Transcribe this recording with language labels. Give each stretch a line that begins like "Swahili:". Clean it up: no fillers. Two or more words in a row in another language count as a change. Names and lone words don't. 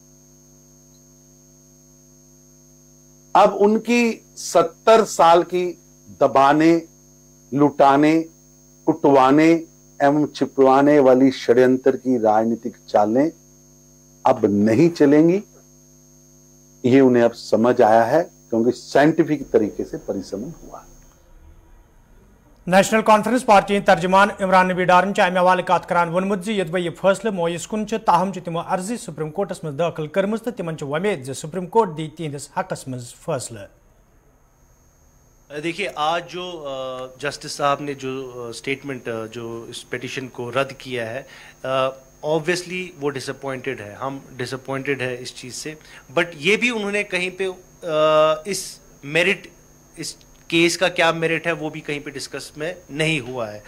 Hindi: अब उनकी 70 साल की दबाने, लुटाने, कुटवाने एवं छिपवाने वाली षड्यंत्र की राजनीतिक चालें अब नहीं चलेंगी, ये उन्हें अब समझ आया है, क्योंकि साइंटिफिक तरीके से परिसमन हुआ है।
Kashmiri: नेशनल कॉन्फ्रेंस पार्टी तर्जमान इमरान नबी डारन अमे हवाले कत करान वोनमुत यदवे यह फैसले मोयस कुन ताहम तमो अर्जी सुप्रीम कोर्टस मज दाखिल कर्म तो तिमन वमेद सुप्रीम कोर्ट दी तिहंदिस हकस मज फैसले।
Hindi: देखिए, आज जो जस्टिस साहब ने जो स्टेटमेंट जो इस पिटिशन को रद्द किया है, ऑब्वियसली वो डिसअपॉइंटेड है, हम डिसअपॉइंटेड है इस चीज़ से। बट ये भी उन्होंने कहीं पे इस मेरिट, इस केस का क्या मेरिट है वो भी कहीं पे डिस्कस में नहीं हुआ है।